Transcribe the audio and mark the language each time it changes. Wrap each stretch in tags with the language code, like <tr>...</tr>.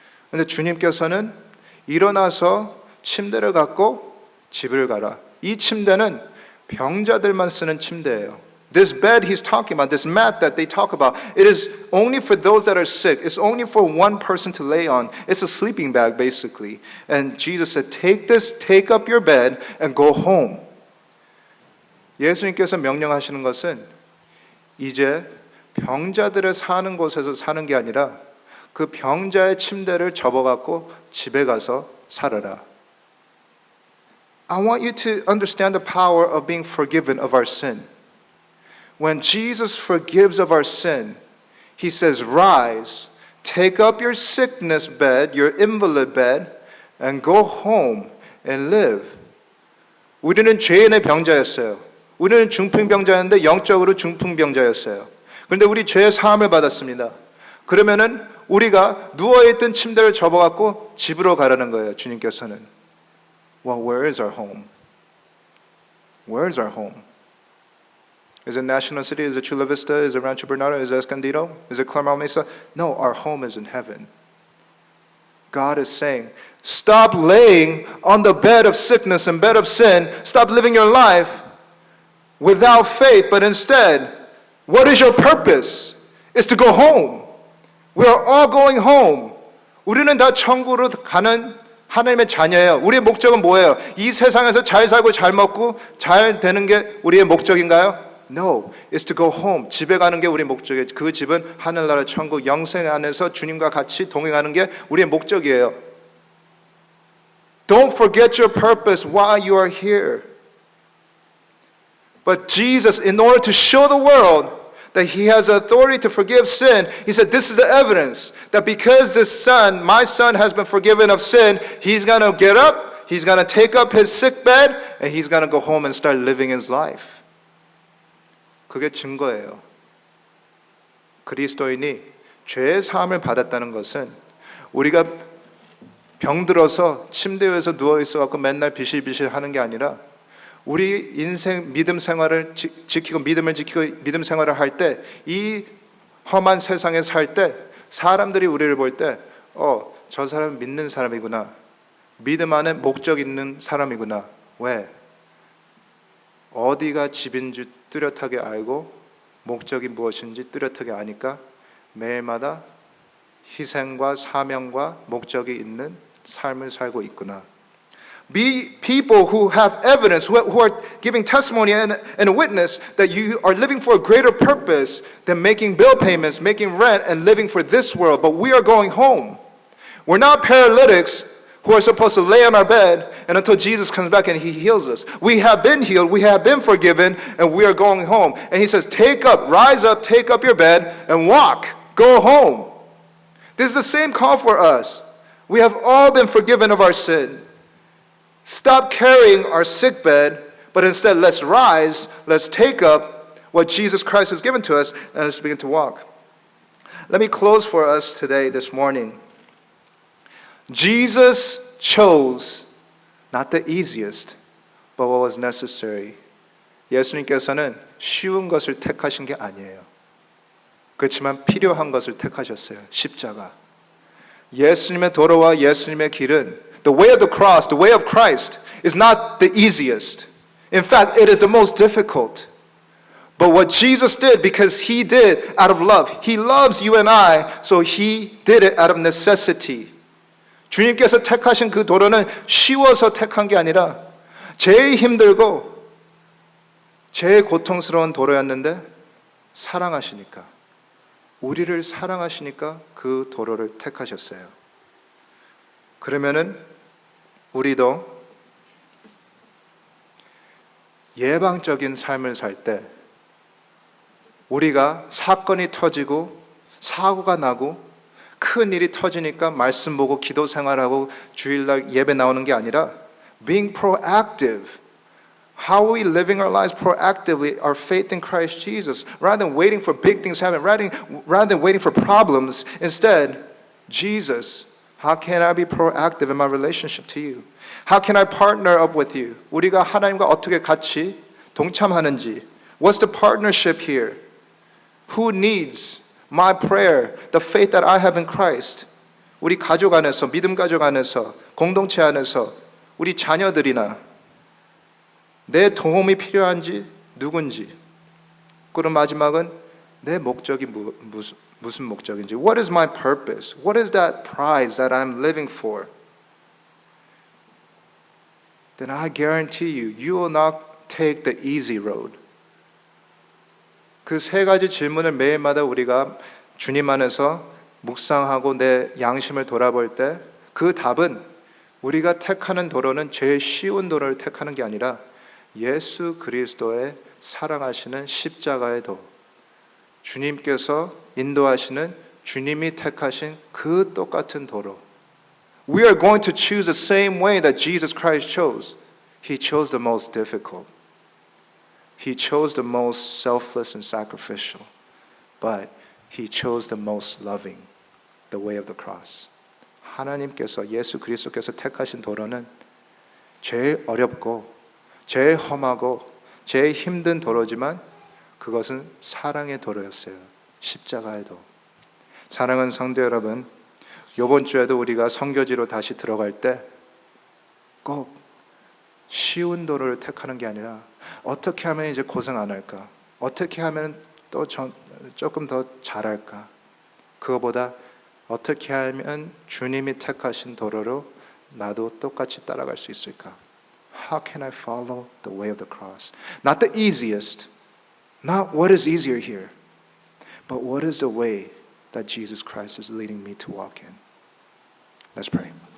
<ko>그런데 주님께서는 일어나서 침대를 갖고 집을 가라. 이 침대는 병자들만 쓰는 침대예요.</ko> <en>This bed he's talking about, this mat that they talk about, it is only for those that are sick. It's only for one person to lay on. It's a sleeping bag, basically. And Jesus said, take up your bed and go home.</en> <ko>예수님께서 명령하시는 것은 이제 병자들의 사는 곳에서 사는 게 아니라 그 병자의 침대를 접어갖고 집에 가서 살아라.</ko> <en>I want you to understand the power of being forgiven of our sin. When Jesus forgives of our sin, He says, rise, take up your sickness bed, your invalid bed, and go home and live.</en> <ko>우리는 죄인의 병자였어요. 우리는 중풍병자였는데 영적으로 중풍병자였어요. 그런데 우리 죄의 사함을 받았습니다. 그러면은 우리가 누워있던 침대를 접어갖고 집으로 가라는 거예요. 주님께서는.</ko> <en>Well, where is our home? Where is our home? Is it National City? Is it Chula Vista? Is it Rancho Bernardo? Is it Escondido? Is it Claremont Mesa? No, our home is in heaven. God is saying, stop laying on the bed of sickness and bed of sin. Stop living your life without faith, but instead, what is your purpose? It's to go home. We are all going home.</en> <ko>우리는 다 천국으로 가는 하나님의 자녀예요. 우리의 목적은 뭐예요? 이 세상에서 잘 살고 잘 먹고 잘 되는 게 우리의 목적인가요?</ko> <en>No, it's to go home.</en> <ko>집에 가는 게 우리의 목적이에요. 그 집은 하늘나라 천국 영생 안에서 주님과 같이 동행하는 게 우리의 목적이에요.</ko> <en>Don't forget your purpose while you are here. But Jesus, in order to show the world that He has authority to forgive sin, He said, this is the evidence that because this son, my son, has been forgiven of sin, he's going to get up, he's going to take up his sick bed, and he's going to go home and start living his life.</en> <ko>그게 증거예요. 그리스도인이 죄의 사함을 받았다는 것은 우리가 병들어서 침대 위에서 누워 있어갖고 맨날 비실비실 하는 게 아니라 우리 인생 믿음 생활을 지키고 믿음을 지키고 믿음 생활을 할 때 이 험한 세상에 살 때 사람들이 우리를 볼 때 저 사람은 믿는 사람이구나. 믿음 안에 목적 있는 사람이구나. 왜? 어디가 집인지 뚜렷하게 알고 목적이 무엇인지 뚜렷하게 아니까 매일마다 희생과 사명과 목적이 있는 삶을 살고 있구나.</ko> <en>Be people who have evidence, who are giving testimony and a witness that you are living for a greater purpose than making bill payments, making rent, and living for this world. But we are going home. We're not paralytics who are supposed to lay on our bed and until Jesus comes back and He heals us. We have been healed, we have been forgiven, and we are going home. And He says, take up, rise up, take up your bed, and walk. Go home. This is the same call for us. We have all been forgiven of our sin. Stop carrying our sick bed, but instead let's rise, let's take up what Jesus Christ has given to us, and let's begin to walk. Let me close for us today, this morning. Jesus chose not the easiest, but what was necessary.</en> <ko>예수님께서는 쉬운 것을 택하신 게 아니에요. 그렇지만 필요한 것을 택하셨어요. 십자가. 예수님의 도로와 예수님의 길은</ko> <en>the way of the cross, the way of Christ is not the easiest. In fact, it is the most difficult. But what Jesus did, because He did out of love. He loves you and I, so He did it out of necessity.</en> <ko>주님께서 택하신 그 도로는 쉬워서 택한 게 아니라 제일 힘들고 제일 고통스러운 도로였는데 사랑하시니까, 우리를 사랑하시니까 그 도로를 택하셨어요. 그러면은 우리도 예방적인 삶을 살 때 우리가 사건이 터지고 사고가 나고 큰 일이 터지니까 말씀 보고 기도 생활하고 주일날 예배 나오는 게 아니라</ko> <en>being proactive. How are we living our lives proactively? Our faith in Christ Jesus. Rather than waiting for big things to happen, rather than waiting for problems, instead, Jesus, how can I be proactive in my relationship to you? How can I partner up with you?</en> <ko>우리가 하나님과 어떻게 같이 동참하는지.</ko> <en>What's the partnership here? Who needs my prayer, the faith that I have in Christ?</en> <ko>우리 가족 안에서, 믿음 가족 안에서, 공동체 안에서, 우리 자녀들이나 내 도움이 필요한지 누군지. 그럼 마지막은 내 목적이 무슨 목적인지.</ko> <en>What is my purpose? What is that prize that I'm living for? Then I guarantee you, you will not take the easy road?</en> <ko>그 세 가지 질문을 매일마다 우리가 주님 안에서 묵상하고 내 양심을 돌아볼 때 그 답은 우리가 택하는 도로는 제일 쉬운 도로를 택하는 게 아니라 예수 그리스도의 사랑하시는 십자가의 도, 주님께서 인도하시는 주님이 택하신 그 똑같은 도로.</ko> <en>We are going to choose the same way that Jesus Christ chose. He chose the most difficult. He chose the most selfless and sacrificial. But He chose the most loving, the way of the cross.</en> <ko>하나님께서 예수 그리스도께서 택하신 도로는 제일 어렵고 제일 험하고 제일 힘든 도로지만 그것은 사랑의 도로였어요. 십자가의 도. 사랑하는 성도 여러분, 이번 주에도 우리가 선교지로 다시 들어갈 때 꼭 쉬운 도로를 택하는 게 아니라 어떻게 하면 이제 고생 안 할까? 어떻게 하면 또 조금 더 잘할까? 그거보다 어떻게 하면 주님이 택하신 도로로 나도 똑같이 따라갈 수 있을까?</ko> <en>How can I follow the way of the cross? Not the easiest, not what is easier here, but what is the way that Jesus Christ is leading me to walk in? Let's pray.</en>